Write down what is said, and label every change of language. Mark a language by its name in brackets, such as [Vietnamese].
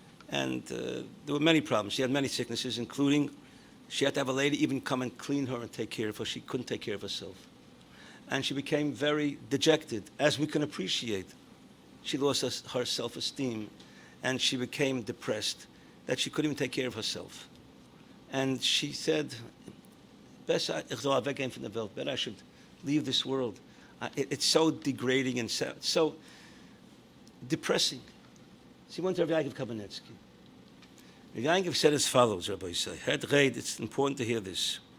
[English] And there were many problems. She had many sicknesses, including she had to have a lady even come and clean her and take care of her. She couldn't take care of herself. And she became very dejected, as we can appreciate. She lost her self-esteem, and she became depressed, that she couldn't even take care of herself. [Yiddish] And she said, "Best ich soll weggehen von der Welt. [English] Better I should leave this world. It's so degrading and so depressing." She went to Rav Yaakov Kamenetsky. Rav Yaakov said as follows, Rabbi Yisai. It's important to hear this.